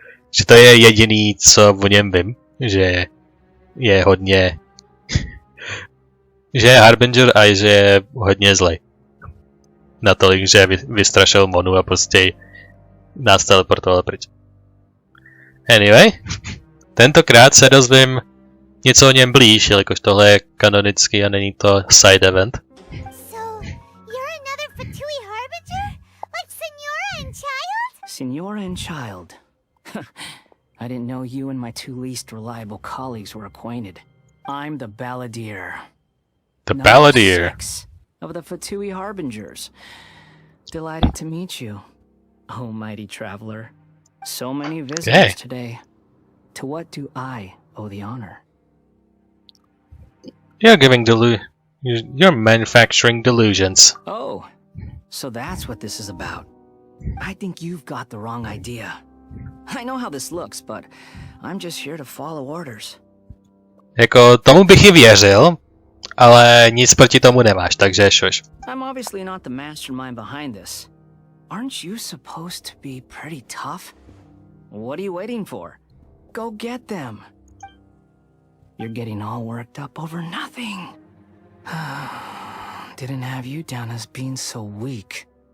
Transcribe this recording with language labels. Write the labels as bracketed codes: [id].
[cs] Že to je jediný, co o něm vím, že je hodně že je Harbinger a že je hodně zlej. Natolik, že vystrašil Monu a prostě nás teleportoval pryč. [en] Anyway, [cs] tentokrát se dozvím něco o něm blíž, jelikož tohle je kanonický a není to side event. [en] So, you're another Fatui Harbinger? Like Signora and Child? Signora and Child. I didn't know you and my two least reliable colleagues were acquainted. I'm the Balladeer. The Balladeer. Of the Fatui Harbingers. Delighted to meet you, oh mighty traveler. So many visitors today. To what do I owe the honor? You're manufacturing delusions. Oh, so that's what this is about. I think you've got the wrong idea. I know how this looks, but I'm just here to follow orders. [cs] Jako tomu bych i věřil, ale nic proti tomu nemáš, takže šuš. [en] I'm obviously not the mastermind behind this. Aren't you supposed to be pretty tough? What are you waiting for? Go get them. You're getting all worked up over nothing. Didn't have you down as being so weak.